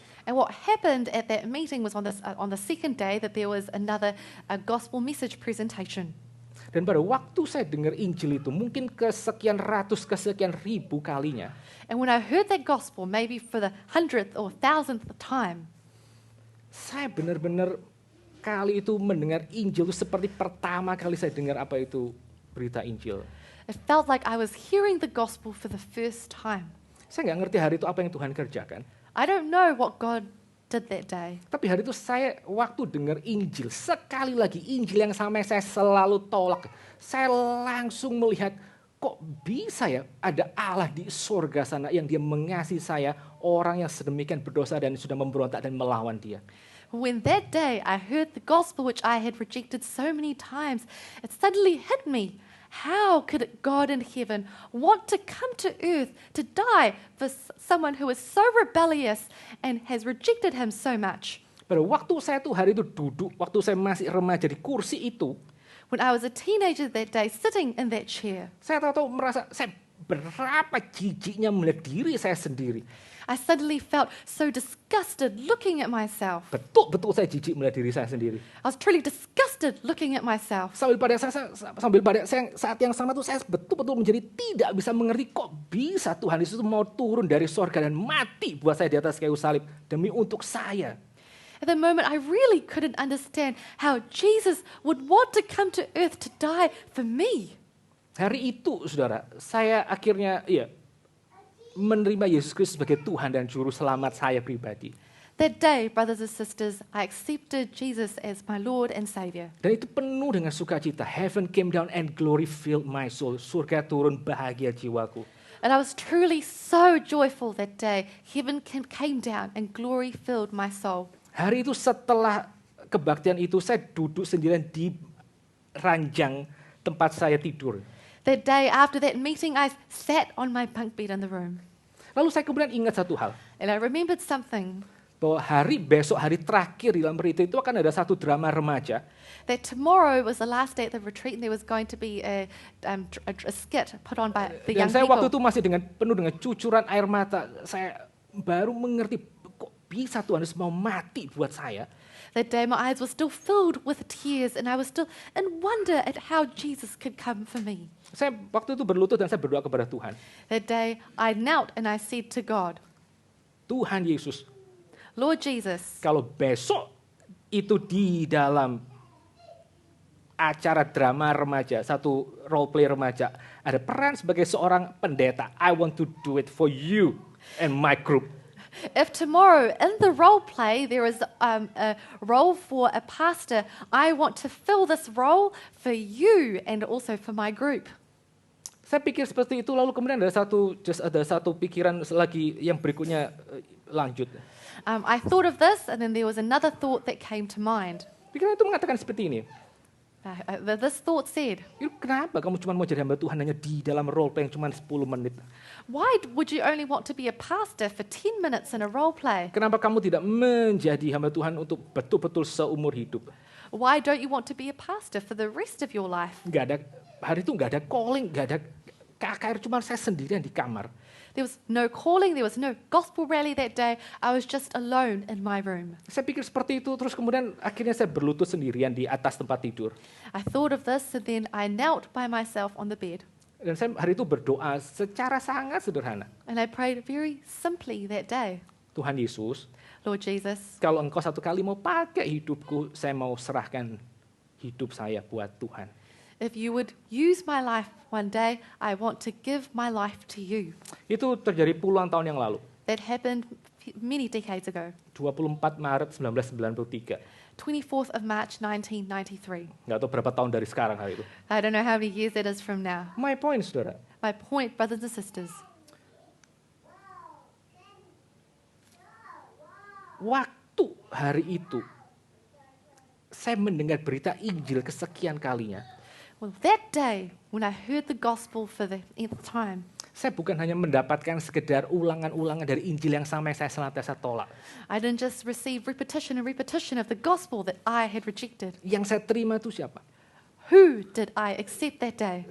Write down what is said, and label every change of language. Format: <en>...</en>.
<en>And what happened at that meeting was on the second day that there was another gospel message presentation.</en> <id>Dan pada waktu saya dengar Injil itu mungkin kesekian ratus, kesekian ribu kalinya.</id> <en>And when I heard that gospel, maybe for the 100th or 1000th time,</en> <id>saya benar-benar kali itu mendengar Injil itu seperti pertama kali saya dengar apa itu berita Injil.</id> <en>it felt like I was hearing the gospel for the first time.</en> <id>Saya nggak ngerti hari itu apa yang Tuhan kerjakan.</id> <en>I don't know what God did that day.</en> <id>Tapi hari itu saya waktu dengar Injil, sekali lagi Injil yang sama saya selalu tolak. Saya langsung melihat kok bisa ya ada Allah di surga sana yang dia mengasihi saya, orang yang sedemikian berdosa dan sudah memberontak dan melawan dia.</id> <en>When that day I heard the gospel which I had rejected so many times, it suddenly hit me. How could God in heaven want to come to earth to die for someone who is so rebellious and has rejected him so much?</en> <id>Pada waktu saya tuh hari itu duduk, waktu saya masih remaja di kursi itu,</id> <en>When I was a teenager that day sitting in that chair,</en> <id>saya tahu merasa saya berapa jijiknya melihat diri saya sendiri.</id> <en>I suddenly felt so disgusted looking at myself.</en> <id>Betul-betul saya jijik melihat diri saya sendiri.</id> <en>I was truly disgusted looking at myself.</en> <id>Sambil pada saat yang sama tuh saya betul-betul menjadi tidak bisa mengerti kok bisa Tuhan Yesus mau turun dari sorga dan mati buat saya di atas kayu salib demi untuk saya.</id> <en>At the moment, I really couldn't understand how Jesus would want to come to earth to die for me.</en> <id>Hari itu, saudara, saya akhirnya menerima Yesus Kristus sebagai Tuhan dan Juru Selamat saya pribadi.</id> <en>That day, brothers and sisters, I accepted Jesus as my Lord and Savior.</en> <id>Dan itu penuh dengan sukacita.</id> <en>Heaven came down and glory filled my soul.</en> <id>Surga turun, bahagia jiwaku.</id> <en>And I was truly so joyful that day. Heaven came down and glory filled my soul.</en> <id>Hari itu setelah kebaktian itu saya duduk sendirian di ranjang tempat saya tidur.</id> <en>That day after that meeting, I sat on my bunk bed in the room.</en> <id>Lalu saya kemudian ingat satu hal.</id> <en>And I remembered something.</en> <id>Bahwa hari terakhir di dalam retreat itu akan ada satu drama remaja.</id> <en>That tomorrow was the last day at the retreat and there was going to be a skit put on by the young</en> <id>Dan saya waktu</id> <en>people.</en> <id>itu masih penuh dengan cucuran air mata. Saya baru mengerti kok bisa Tuhan Yesus mau mati buat saya.</id> <en>That day my eyes were still filled with tears and I was still in wonder at how Jesus could come for me.</en> <id>Saya waktu itu berlutut dan saya berdoa kepada Tuhan.</id> <en>That day I knelt and I said to God,</en> <id>Tuhan Yesus,</id> <en>Lord Jesus,</en> <id>kalau besok itu di dalam acara drama remaja, satu role play remaja, ada peran sebagai seorang pendeta.</id> <en>I want to do it for you and my group. If tomorrow in the role play there is a role for a pastor, I want to fill this role for you and also for my group.</en> <id>Saya pikir seperti itu, lalu kemudian ada satu pikiran lagi yang berikutnya lanjut.</id> <en>I thought of this, and then there was another thought that came to mind.</en> <id>Pikiran itu mengatakan seperti ini.</id> <en>This thought said,</en> <id>Kenapa kamu cuma mau jadi hamba Tuhan hanya di dalam role play yang cuma 10 menit?</id> <en>why would you only want to be a pastor for 10 minutes in a role play?</en> <id>Kenapa kamu tidak menjadi hamba Tuhan untuk betul-betul seumur hidup?</id> <en>Why don't you want to be a pastor for the rest of your life?</en> <id>Hari itu nggak ada calling, nggak ada KKR, cuma saya sendirian di kamar.</id> <en>There was no calling, there was no gospel rally that day. I was just alone in my room.</en> <id>Saya pikir seperti itu, terus kemudian akhirnya saya berlutut sendirian di atas tempat tidur.</id> <en>I thought of this, and then I knelt by myself on the bed.</en> <id>Dan saya hari itu berdoa secara sangat sederhana.</id> <en>And I prayed very simply that day.</en> <id>Tuhan Yesus,</id> <en>Lord Jesus,</en> <id>kalau engkau satu kali mau pakai hidupku, saya mau serahkan hidup saya buat Tuhan.</id> <en>if you would use my life one day, I want to give my life to you.</en> <id>Itu terjadi puluhan tahun yang lalu.</id> <en>That happened many decades ago.</en> <id>24 Maret 1993.</id> <en>24th of March 1993.</en> <id>Nggak tahu berapa tahun dari sekarang hari itu.</id> <en>I don't know how many years that is from now. My point,</en> <id>saudara.</id> <en>My point, brothers and sisters,</en> <id>Waktu hari itu, saya mendengar berita Injil kesekian kalinya.</id> <en>well, that day when I heard the gospel for the nth time,</en> <id>Saya bukan hanya mendapatkan sekedar ulangan-ulangan dari Injil yang sama yang saya senantiasa tolak.</id> <en>I didn't just receive repetition and repetition of the gospel that I had rejected.</en> <id>Yang saya terima itu siapa?</id> <en>Who did I accept that day?</en>